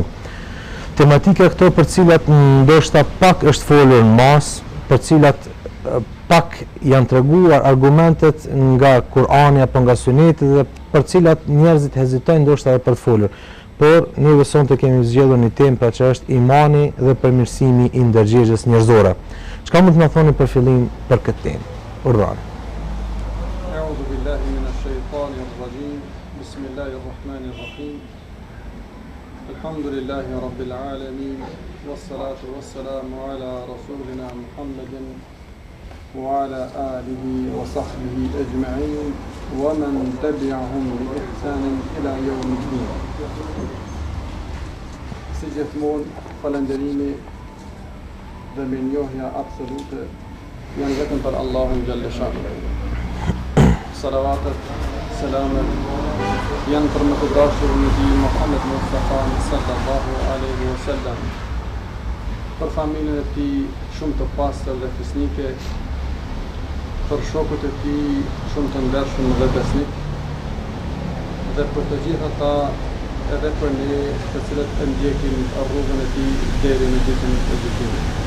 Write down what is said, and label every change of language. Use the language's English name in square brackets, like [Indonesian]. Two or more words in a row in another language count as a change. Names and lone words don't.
[Albanian] Tematika këto për cilat ndoshta pak është folur në mas, për cilat pak janë treguar argumentet nga Kurani apo nga Suneti dhe për cilat njerëzit hezitojnë ndoshta edhe për të folur. Por ne sonte kemi zgjedhur një temë pra që është imani dhe përmirësimi i ndërgjegjës njerëzore. Çka mund të na thoni për fillim për këtë temë? Urdhani. [Arabic] أعوذ بالله من الشيطان الرجيم. بسم الله الرحمن الرحيم. الحمد لله رب العالمين. والصلاة والسلام على رسولنا محمد وعلى آله وصحبه أجمعين ومن تبعهم بإحسان إلى يوم الدين. [Albanian] Si gjithmonë, falënderimi dhe mirënjohja absolute janë vetëm për Allahun [Arabic] جل شأنه. [Albanian] Salavatet, selamet janë për më të dashurin e tij Muhammed Mustafa [Arabic] صلى الله عليه وسلم, [Albanian] për familjen e tij shumë të pastër dhe fisnike, për shokët e tij shumë të ndershëm dhe besnik, dhe për të gjithë ata edhe për ne të cilët e ndjekin rrugën e tij deri në ditën e gjykimit.